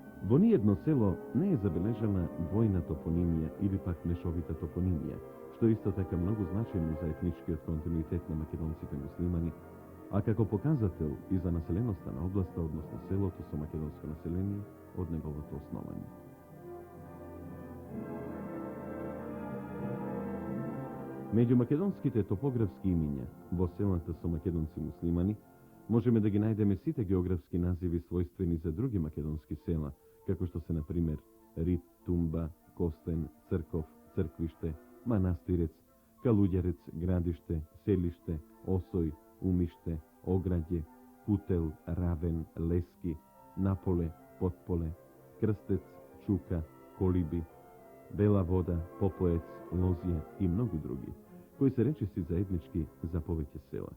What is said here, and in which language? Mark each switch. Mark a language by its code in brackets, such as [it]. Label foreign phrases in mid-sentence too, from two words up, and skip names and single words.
[mk] Во ниjedno село не je zabeležena dvojna toponimija ili pak mešovita toponimija, što je isto tako mnogo značajno za etnički kontinuitet na makedonsите muslimani, a kako pokazatelj i za naseljenost na oblasta, odnosno selото со makedonsko naseljenje od njegovото osnovanje. Među makedonskite topografski iminja во селата со македонци муслимани можеме да ги најдеме сите географски називи својствени за други македонски села, како што се, на пример, Рит, Тумба, Костен, Црков, Црквиште, Манастирец, Калуѓерец, Градиште, Селиште, Осој, Умиште, Ограѓе, Кутел, Равен, Лески, Наполе, Потполе, Крстец, Чука, Колиби, Бела Вода, Попоец, Лозија и многу други, кои се речиси заеднички за повеќе села.